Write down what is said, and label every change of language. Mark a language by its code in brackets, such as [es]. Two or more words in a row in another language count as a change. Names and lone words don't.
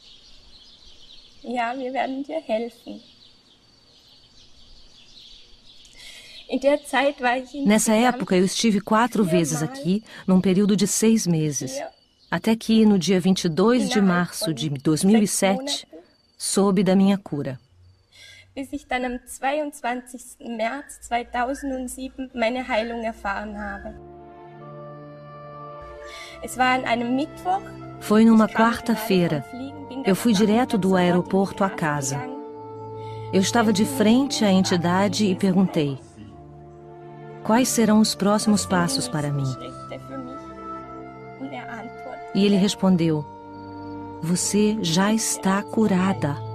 [pt] Nessa época, eu estive 4 vezes aqui, num período de 6 meses, até que, no dia 22 de março de 2007, soube da minha cura. [de] Bis ich dann am 22. März 2007 meine Heilung erfahren habe. Es war an einem Mittwoch. [pt] Foi numa quarta-feira. Eu fui direto do aeroporto à casa. Eu estava de frente à entidade e perguntei, quais serão os próximos passos para mim? E ele respondeu, você já está curada.